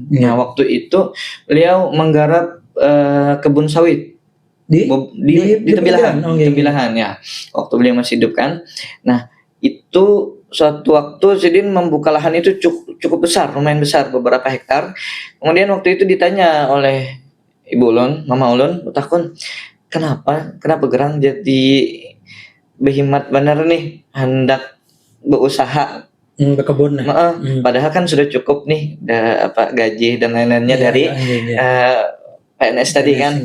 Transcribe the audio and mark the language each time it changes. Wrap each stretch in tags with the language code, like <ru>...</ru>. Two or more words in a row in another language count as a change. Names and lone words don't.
<id>Nah waktu itu beliau menggarap kebun sawit di Tembilahan ya, waktu beliau masih hidup kan.</id> <bjn>Nah itu suatu waktu Sidin membuka lahan itu cukup besar, lumayan besar, beberapa hektar. Kemudian waktu itu ditanya oleh ibu ulun, mama ulun, takun kenapa gerang jadi behimat benar nih hendak berusaha berkebun padahal kan sudah cukup nih gaji dan lain-lainnya dari PNS tadi kan.</bjn>